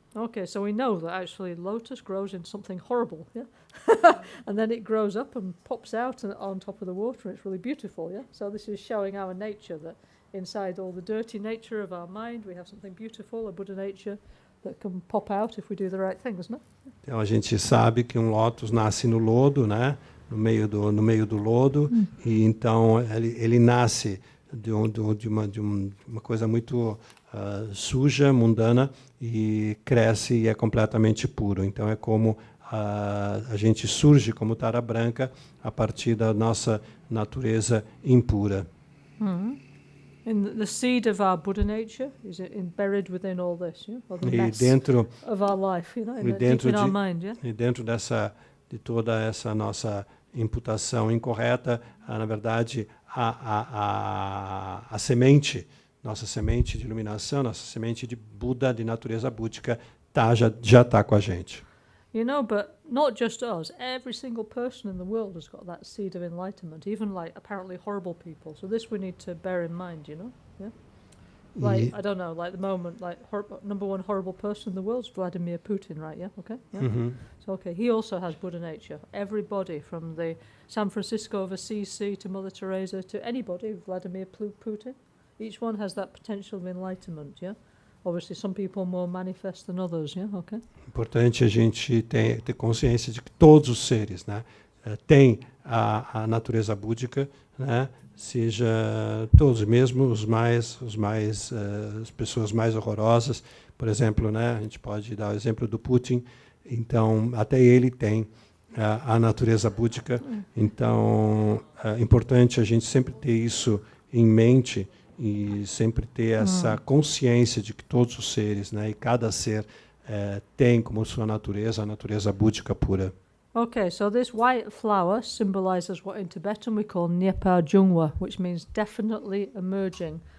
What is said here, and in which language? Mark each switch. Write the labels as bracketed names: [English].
[English] Okay, so we know that actually lotus grows in something horrible, yeah? And then it grows up and pops out on top of the water, and it's really beautiful, yeah? So this is showing our nature, that inside all the dirty nature of our mind, we have something beautiful, a Buddha nature, that can pop out if we do the right things, no? [Portuguese] Então a gente sabe que um lótus nasce no lodo, né? No meio do lodo, e então ele nasce de uma coisa muito suja, mundana, e cresce e é completamente puro. Então é como a gente surge como tara branca a partir da nossa natureza impura. [English] And the seed of our Buddha nature is buried within all this, yeah? Or the mess of our life, you know, deep in our mind, yeah? [Portuguese] E dentro de toda essa nossa imputação incorreta, na verdade, a semente, nossa semente de iluminação, nossa semente de Buda, de natureza búdica, já está com a gente. [English] You know, but not just us. Every single person in the world has got that seed of enlightenment, even like apparently horrible people. So this we need to bear in mind, you know? Yeah. Like, I don't know, like the moment, like number one horrible person in the world is Vladimir Putin, right? Yeah, okay? Yeah. So, okay, he also has Buddha nature. Everybody from the San Francisco of Assisi to Mother Teresa to anybody, Vladimir Putin, each one has that potential of enlightenment, yeah? Obviously, some people more manifest than others, yeah? Okay? [Portuguese] Importante a gente ter consciência de que todos os seres, né, têm a natureza búdica, né? Seja todos, mesmo as pessoas mais horrorosas, por exemplo, né, a gente pode dar o exemplo do Putin, então até ele tem a natureza búdica, então é importante a gente sempre ter isso em mente e sempre ter essa consciência de que todos os seres, né, e cada ser tem como sua natureza a natureza búdica pura. [English] Okay, so this white flower symbolizes what in Tibetan we call Nyepa Jungwa, which means definitely emerging.